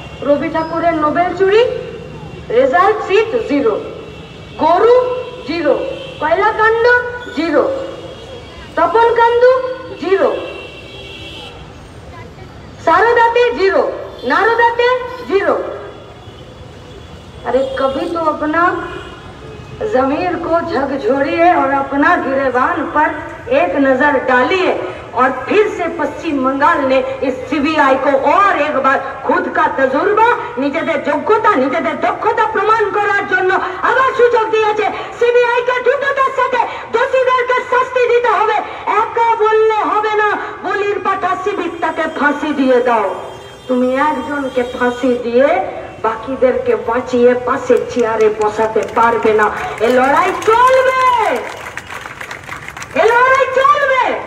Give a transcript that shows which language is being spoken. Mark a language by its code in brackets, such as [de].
[bn] রবি ঠাকুরের নোবেল চুরি, result seat 0, গরু 0, কয়লা কাণ্ড 0, তপন কান্দু 0, शारदाते 0, नारदाते 0। [hi] अरे कभी तो अपना जमीर को झकझोड़िए और अपना गिरेबान पर एक नजर डालिए। और फिर से पश्चिम बंगाल ने इस सीबीआई को और एक बार खुद का तजुर्बा, [bn] নিজেদের যোগ্যতা, নিজেদের দক্ষতা প্রমাণ করার জন্য আবার সুযোগ দিয়েছে। সিবিআই কে দ্রুততার সাথে দোষীদেরকে শাস্তি দিতে হবে। একা বললে হবে না, বলির পাঠা সিবিকটাকে ফাঁসি দিয়ে দাও। তুমি একজনকে ফাঁসি দিয়ে বাকিদেরকে বাঁচিয়ে পাশের চেয়ারে বসাতে পারবে না। এ লড়াই চলবে, এ লড়াই চলবে।